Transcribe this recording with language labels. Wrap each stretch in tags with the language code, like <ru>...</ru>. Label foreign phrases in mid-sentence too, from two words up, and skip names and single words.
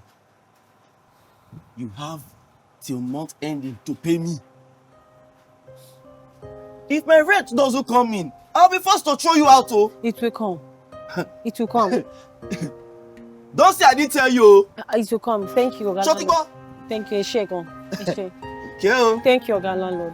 <en>You have till month ending to pay me. If my rent doesn't come in, I'll be forced to throw you out, oh. It will come. It will come. Don't say I didn't tell you. It will come. Thank you, Oga landlord. Thank you, Eshego. Thank you, Oga landlord.</en>